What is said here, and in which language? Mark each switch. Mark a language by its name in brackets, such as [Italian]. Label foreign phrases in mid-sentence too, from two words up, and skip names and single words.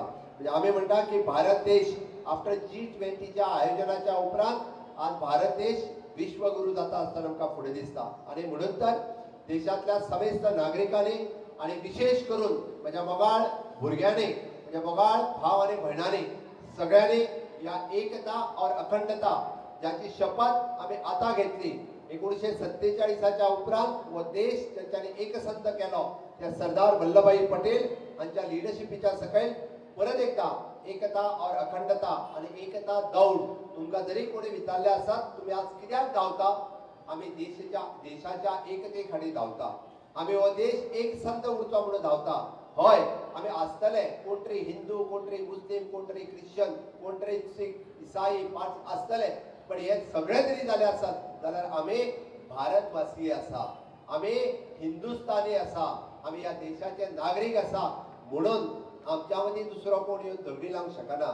[Konkani] म्हणजे आमी म्हणटा की भारत देश आफ्टर G20च्या आयोजनाच्या उपरांत आज भारत देश विश्वगुरू जाता आसतना आमकां फुडें दिसता. आणि म्हणून तर देशातल्या समेस्त नागरिकांनी आणि विशेष करून माझ्या मोगाळ भुरग्यांनी, माझ्या मोगाळ भाव आणि भयणांनी सगळ्यांनी या [Hindi] एकता और अखंडता [Konkani] ज्याची शपथ आम्ही आता घेतली 1947च्या उपरांत व देश ज्याच्याने एकसंध केलो त्या सरदार वल्लभभाई पटेल यांच्या लिडरशिपीच्या सकयल परत एकदा [Hindi] एकता और अखंडता [Konkani] आणि एकता दौड तुमका जरी कोणी विचारले असत तुम्ही आज कित्याक धांवता, आम्ही देशाच्या एकते खाली धांवता, आम्ही हो देश एक संत उरचो म्हणून धांवता. होय आम्ही आसतले कोण तरी हिंदू, कोण तरी मुस्लिम, कोण तरी ख्रिश्चन, कोण तरी सिख इसाई आसतले, पण हे सगळे जरी झाले असत जाल्यार आम्ही भारतवासी असा, आम्ही हिंदुस्थानी असा, आम्ही या देशाचे नागरिक असा म्हणून आमच्या मदीं दुसरो कोण येवन झगडी लावंक शकना.